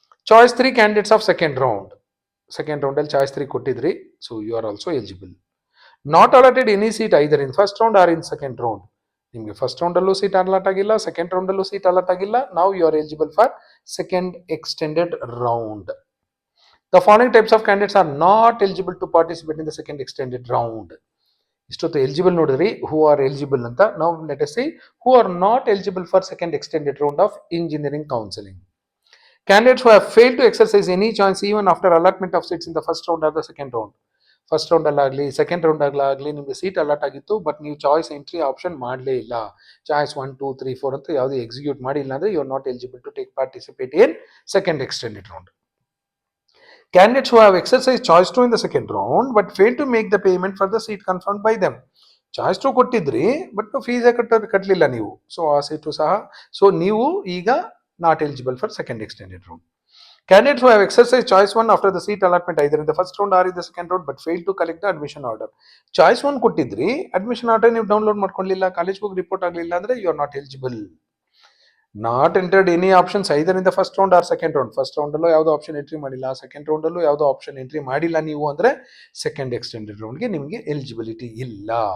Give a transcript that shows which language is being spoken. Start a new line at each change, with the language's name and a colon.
English: Choice 3 candidates of second round.
Kannada: Second round ಅಲ್ಲಿ choice 3 ಕೊಟ್ಟಿದ್ರಿ,
English: So you are also eligible. Not allotted any seat either in first round or in second round.
Kannada: ನಿಮಗೆ first ರೌಂಡಲ್ಲೂ seat allot ಆಗಿಲ್ಲ,
English: Second ರೌಂಡಲ್ಲೂ seat allot ಆಗಿಲ್ಲ. ನಾವು you are eligible for second extended round. The following types of candidates are not eligible to participate in the second extended round.
Kannada: ಇಷ್ಟೊತ್ತು eligible ನೋಡಿದ್ರಿ,
English: Who are eligible ಅಂತ. ನಾವು let us see who are not eligible for second extended round of engineering counselling. Candidates who have failed to exercise any choice even after allotment of seats in the first round or the second round.
Kannada: First round ಅಲ್ಲಾಗಲಿ second round ಅಲ್ಲಾಗಲಿ ನಿಮಗೆ seat allot ಆಗಿತ್ತು, but ನೀವು choice entry option ಮಾಡಲೇ ಇಲ್ಲ. Choice 1, 2, 3, 4 ಅಂತ ಯಾವುದು execute ಮಾಡಿಲ್ಲ ಅಂದರೆ
English: You are not eligible to take participate in second extended round. Candidates who have exercised choice 2 in the second round but failed to make the payment for the seat confirmed by them.
Kannada: Choice 2 ಕೊಟ್ಟಿದ್ರಿ, but fees ಕಟ್ಟಲಿಲ್ಲ ನೀವು, so ಆ seat ಸಹ, so ನೀವು ಈಗ
English: Not eligible for second extended round. Candidates who have exercised choice 1 after the seat allotment either in the first round or in the second round but failed to collect the admission order.
Kannada: Choice 1 ಕೊಟ್ಟಿದ್ರಿ, admission order ನೀವು download ಮಾಡ್ಕೊಳ್ಳಿಲ್ಲ, ಕಾಲೇಜ್ಗೆ ಹೋಗಿ report ಆಗಲಿಲ್ಲ ಅಂದರೆ
English: You are not eligible. Not entered any options either in the first round or second round.
Kannada: First ರೌಂಡಲ್ಲೂ ಯಾವುದೋ option entry ಮಾಡಿಲ್ಲ, second ರೌಂಡಲ್ಲೂ ಯಾವುದೋ option entry ಮಾಡಿಲ್ಲ ನೀವು ಅಂದರೆ ಸೆಕೆಂಡ್ ಎಕ್ಸ್ಟೆಂಡೆಡ್ ರೌಂಡ್ಗೆ ನಿಮಗೆ ಎಲಿಜಿಬಿಲಿಟಿ ಇಲ್ಲ.